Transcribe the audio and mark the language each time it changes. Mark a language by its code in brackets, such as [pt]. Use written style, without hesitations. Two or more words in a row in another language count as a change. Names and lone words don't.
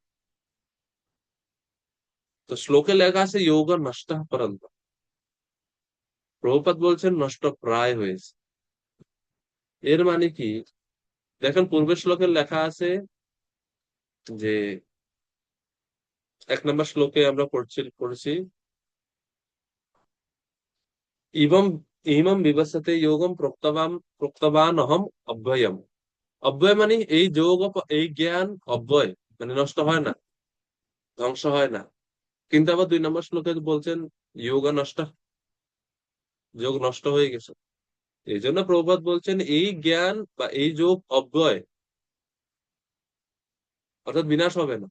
[bn] তো শ্লোকে লেখা আছে [sa] যোগ নষ্ট পরন্ত, [bn] প্রভুপাদ বলছেন নষ্ট প্রায় হয়েছে। এর মানে কি? দেখেন পূর্বের শ্লোকে লেখা আছে যে 1 নম্বর শ্লোকে আমরা পড়ছি [sa] ইবম ইমম বিবস্বতে যোগম প্রোক্তবান অহম অব্যয়ম। [bn] অব্যয় মানে এই যোগ, এই জ্ঞান অব্যয়, মানে নষ্ট হয় না, ধ্বংস হয় না। কিন্তু আবার 2 নম্বর শ্লোকে বলছেন যোগ নষ্ট, যোগ নষ্ট হয়ে গেছে। এই জন্য প্রভুপাদ বলছেন এই জ্ঞান বা এই যোগ অব্যয়, অর্থাৎ বিনাশ হবে না।